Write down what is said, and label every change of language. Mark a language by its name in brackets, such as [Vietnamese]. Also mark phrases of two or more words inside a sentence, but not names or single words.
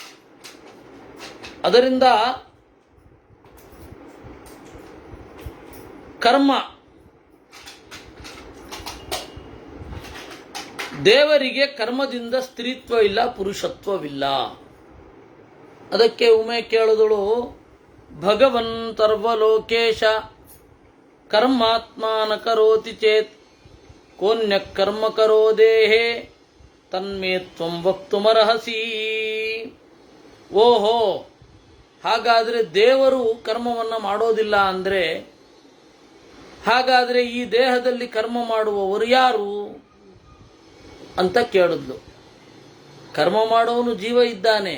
[Kannada] ಅದರಿಂದ ಕರ್ಮ ದೇವರಿಗೆ ಕರ್ಮದಿಂದ ಸ್ತ್ರೀತ್ವ ಇಲ್ಲ, ಪುರುಷತ್ವವಿಲ್ಲ. ಅದಕ್ಕೆ ಉಮೆ ಕೇಳಿದಳು, [Sanskrit] भगवन् सर्वलोकेश कर्मात्मान करोति चेत् कोन्य कर्म करो देहे तन्मे त्वं वक्तुमर्हसि. [Kannada] ಓಹೋ, ಹಾಗಾದರೆ ದೇವರು ಕರ್ಮವನ್ನು ಮಾಡೋದಿಲ್ಲ ಅಂದರೆ ಹಾಗಾದರೆ ಈ ದೇಹದಲ್ಲಿ ಕರ್ಮ ಮಾಡುವವರು ಯಾರು ಅಂತ ಕೇಳಿದ್ಲು. ಕರ್ಮ ಮಾಡೋನು ಜೀವ ಇದ್ದಾನೆ.